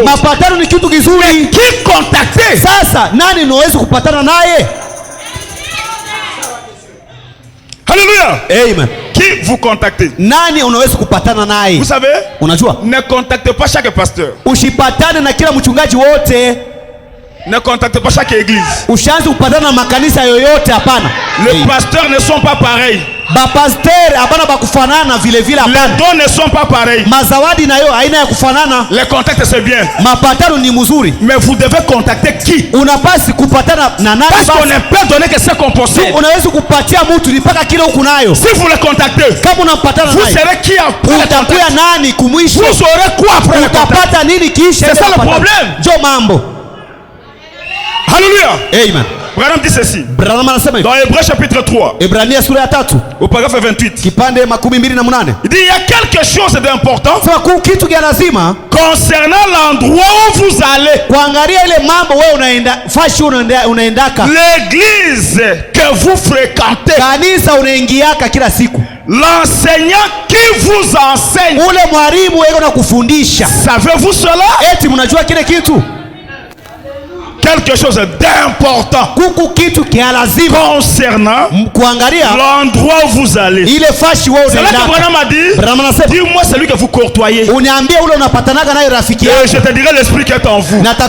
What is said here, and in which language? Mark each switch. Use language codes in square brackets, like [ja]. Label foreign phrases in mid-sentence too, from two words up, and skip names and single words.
[fr] Mais qui contacter? Alléluia. Amen. Qui vous contactez? Vous savez, ne contactez pas chaque pasteur. Ne contactez pas chaque église. [sw] Ushaanza kupatana na makanisa yoyote, hapana. [fr] Les pasteurs ne sont pas pareils. [sw] Bapasteur hapana bakufanana vile vile, hapana. [fr] Les dons ne sont pas pareils. [sw] Mazawadi nayo haina ya kufanana. [fr] Les contacts c'est bien. [sw] Mapatano ni mzuri. [fr] Mais vous devez contacter qui? [sw] Unapasi kupatana na nani? [fr] Parce qu'on ne peut donner que ce qu'on possède. [sw] Unaweza kupatia mtu ni paka kile uko nayo. [fr] Si vous le contactez, [sw] kama unapatana [fr] vous [sw] naye, [fr] serez qui après? [sw] utakuya nani kumwisho? [fr] Vous aurez quoi après le contact? [sw] Utapata nini kisha? [fr] C'est ça le problème. [sw] Jo mambo. [fr] Alléluia. Amen. Branham dit ceci. [sw] Branham anasema [fr] dans Hébreux chapitre 3. [sw] Ebrania sura ya 3. [fr] Au paragraphe 28. [sw] Kipande 28. [fr] Il dit il y a quelque chose d'important. [sw] Sema kuna kitu kia lazima [fr] concernant l'endroit où vous allez. [sw] Kuangalia ile mambo wewe unaenda fashi unaendaka. [fr] L'église que vous fréquentez. [sw] Kanisa unaingiaka kila siku. [fr] L'enseignant qui vous enseigne. [sw] Ule mwalimu yeye anakufundisha. [fr] Savez-vous cela? [sw] Eti mnajua kile kitu? [fr] Quelque chose d'important concernant l'endroit où vous allez. C'est là que Branham a dit, dis-moi celui que vous courtoyez. Et je te dirai l'esprit qui est en vous.